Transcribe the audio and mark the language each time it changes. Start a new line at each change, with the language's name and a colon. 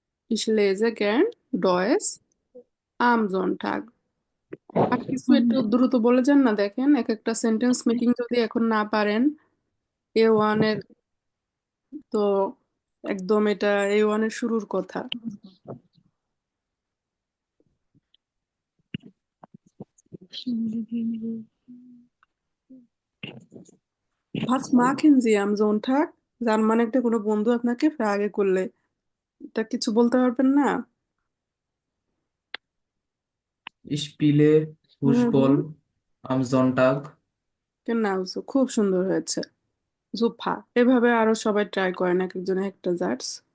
German: Ich lese gern Deutsch am Sonntag।
Bangla: আর কিছু একটু দ্রুত বলে যান না, দেখেন এক একটা সেন্টেন্স মেকিং যদি এখন না পারেন, A1 এর, তো একদম এটা A1 এর শুরুর কথা।
German: Was machen Sie am Sonntag?
Bangla: যার মানে একটা কোনো বন্ধু আপনাকে ফ্রাগে করলে, এটা কিছু বলতে পারবেন না?
German: Ich spiele হুম হুম। Fußball am Sonntag.
Bangla: কেন না, খুব সুন্দর হয়েছে। জুফা, এভাবে আরো সবাই ট্রাই করেন, এক একজন একটা জার্স।